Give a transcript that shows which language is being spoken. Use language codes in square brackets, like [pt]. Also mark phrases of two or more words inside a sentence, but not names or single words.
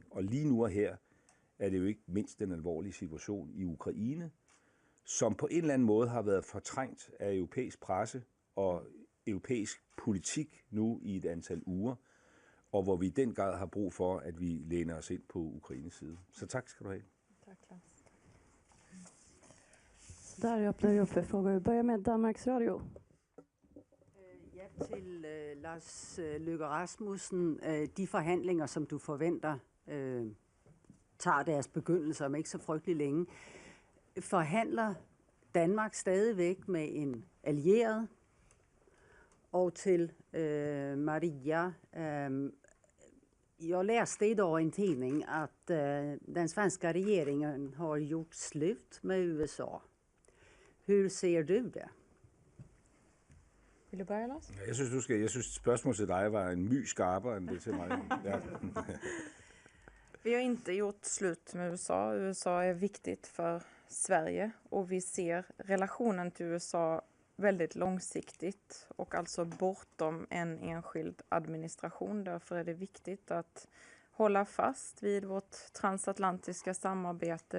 [da] Og lige nu og her er det jo ikke mindst den alvorlige situation i Ukraine, som på en eller anden måde har været fortrængt af europæisk presse og europæisk politik nu i et antal uger, og hvor vi i den grad har brug for, at vi læner os ind på Ukraines side. Så tak skal du have. Tak, Claus. [sv] Der öppnar vi upp för frågor. Vi börjar med Danmarks Radio. [da] Ja, til Lars Løkke Rasmussen. De forhandlinger, som du forventer, tager deres begyndelse om ikke så frygtelig længe. Forhandler Danmark stadigvæk med en allieret? Og til Maria, [sv] Jag läste idag i en tidning att den svenska regeringen har gjort slut med USA. Hur ser du det? Vill du börja, Lars? [da] Jeg synes spørgsmålet til dig var en my skarpere end det til mig. Ja. [sv] Vi har inte gjort slut med USA. USA är viktigt för Sverige och vi ser relationen till USA väldigt långsiktigt och alltså bortom en enskild administration. Därför är det viktigt att hålla fast vid vårt transatlantiska samarbete.